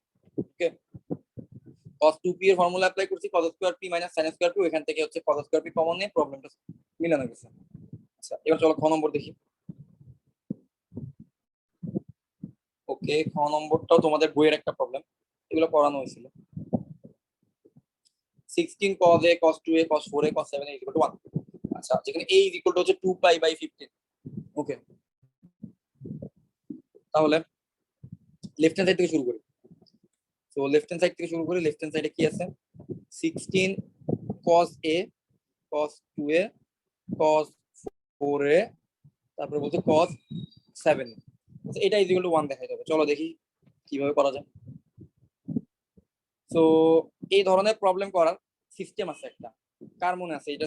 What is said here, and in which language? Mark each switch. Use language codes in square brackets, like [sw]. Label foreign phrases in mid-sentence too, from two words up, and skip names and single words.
[bn] ওকে, cos 2p এর ফর্মুলা অ্যাপ্লাই করছি, cos স্কয়ার p - sin স্কয়ার p। এখান থেকে হচ্ছে cos স্কয়ার p কমন নিয়ে প্রবলেমটা মিলানো গেছে। আচ্ছা এবার চলো খ নম্বর দেখি। ওকে, খ নম্বরটাও তোমাদের বইয়ের একটা প্রবলেম, এগুলো পড়ানো হয়েছিল। 16 cos a cos 2a cos 4a cos 7a = 1। আচ্ছা যেখানে a = হচ্ছে 2 pi / 15। ওকে, তাহলে [en] left hand side [bn] থেকে শুরু করি। তো [en] left hand side [bn] থেকে শুরু করি। [en] left hand side [bn] কি আছে, 16 cos a cos 2a cos 4a, তারপরে বলছে cos 7। আচ্ছা এটা [en] is equal to [bn] 1 দেখাই যাবে। চলো দেখি কিভাবে করা যায়। তো এই ধরনের প্রবলেম করার সিস্টেম আছে একটা, কার মনে আছে এটা?